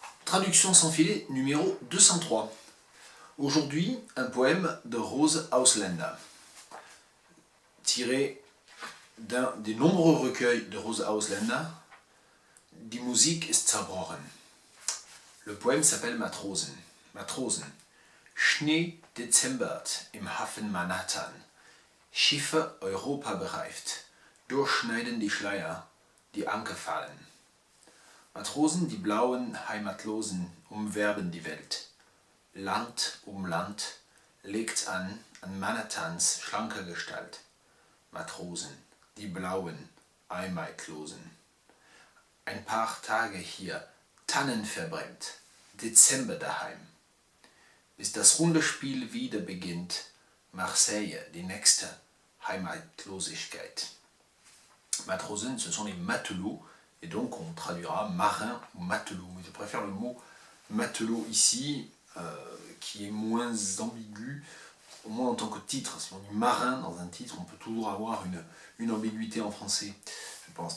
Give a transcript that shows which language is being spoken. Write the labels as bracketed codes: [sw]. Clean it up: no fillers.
[fr] Traduction sans filet numéro 203. Aujourd'hui, un poème de Rose Ausländer, tiré d'un des nombreux recueils de Rose Ausländer, Die Musik ist zerbrochen. Le poème s'appelle Matrosen. [de] Matrosen. Schnee dezembert im Hafen Manhattan. Schiffe Europa bereift. Durchschneiden die Schleier, die Anker fallen. Matrosen, die blauen Heimatlosen, umwerben die Welt. Land um Land legt an Manhattans schlanker Gestalt. Matrosen, die blauen Heimatlosen. Ein paar Tage hier, Tannen verbrennt, Dezember daheim. Bis das runde Spiel wieder beginnt, Marseille, die nächste Heimatlosigkeit. [fr] Matrosen, ce sont les matelots, et donc on traduira marin ou matelot. Mais je préfère le mot matelot ici, qui est moins ambigu, au moins en tant que titre. Si on dit marin dans un titre, on peut toujours avoir une ambiguïté en français, je pense.